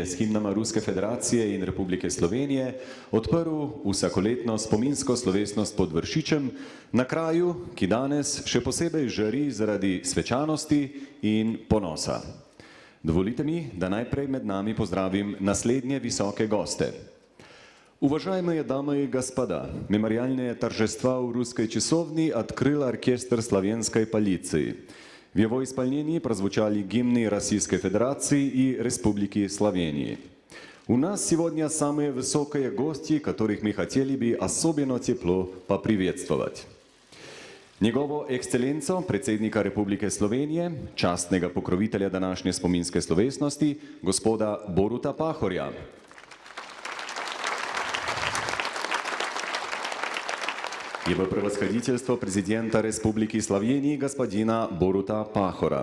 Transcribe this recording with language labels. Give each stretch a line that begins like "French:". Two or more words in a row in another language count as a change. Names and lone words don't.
Slovenian: s himnama Ruske federacije in Republike Slovenije odprl vsakoletno spominsko slovesnost pod Vršičem na kraju, ki danes še posebej žari zaradi svečanosti in ponosa. Dovolite mi, da najprej med nami pozdravim naslednje visoke goste.
Russian: Уважаемые дамы и господа, мемориальные торжества в русской часовне открыл оркестр славянской полиции. В его исполнении прозвучали гимны Российской Федерации и Республики Словении. У нас сегодня самые высокие гости, которых мы хотели бы особенно тепло поприветствовать.
Slovenian: Njegovo ekscelenco, predsednika Republike Slovenije, častnega pokrovitelja današnje spominske slovesnosti, gospoda Boruta Pahorja.
Russian: Его превосходительство президента Республики Словении господина Борута Пахора.